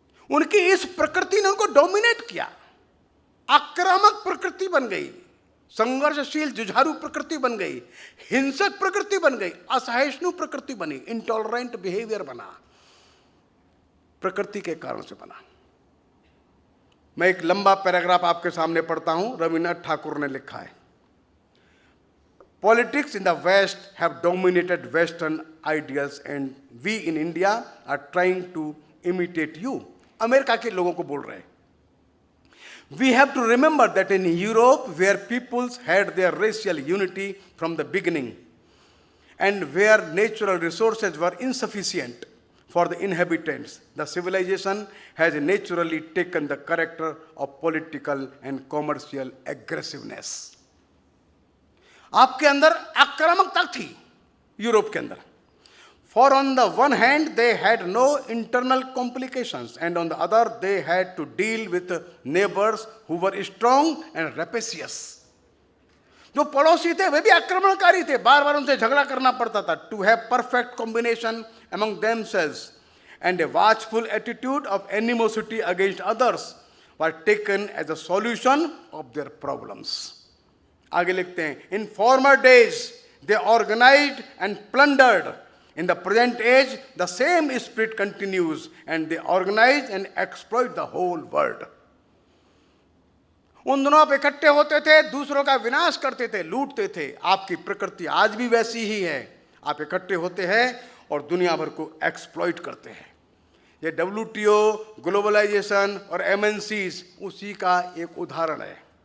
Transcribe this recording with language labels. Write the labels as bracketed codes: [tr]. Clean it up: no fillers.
[hi] उनकी इस प्रकृति ने उनको डोमिनेट किया, आक्रामक प्रकृति बन गई, संघर्षशील जुझारू प्रकृति बन गई, हिंसक प्रकृति बन गई, असहिष्णु प्रकृति बनी, इंटॉलरेंट बिहेवियर बना, प्रकृति के कारण से बना। मैं एक लंबा पैराग्राफ आपके सामने पढ़ता हूं, रविन्द्रनाथ ठाकुर ने लिखा है, [en] Politics in the west have dominated western ideals and we in India are trying to imitate you. [hi] America के लोगों को बोल रहे हैं, [en] we have to remember that in Europe, where peoples had their racial unity from the beginning and where natural resources were insufficient for the inhabitants, the civilization has naturally taken the character of political and commercial aggressiveness. [hi] आपके अंदर आक्रामकता थी Europe के अंदर। [en] For on the one hand, they had no internal complications, and on the other, they had to deal with neighbors who were strong and rapacious. [hi] जो पड़ोसी थे वे भी आक्रमणकारी थे, बार बार उनसे झगड़ा करना पड़ता था। [en] To have perfect combination among themselves and a watchful attitude of animosity against others were taken as a solution of their problems. [hi] आगे लिखते हैं, [en] in former days they organized and plundered. In the present age, the same spirit continues, and they organize and exploit the whole world. [hi] उन दिनों आप इकट्ठे होते थे, दूसरों का विनाश करते थे, लूटते थे। आपकी प्रकृति आज भी वैसी ही है, आप इकट्ठे होते हैं और दुनिया भर को एक्सप्लॉइट करते हैं। ये WTO, ग्लोबलाइजेशन और MNCs उसी का एक उदाहरण है।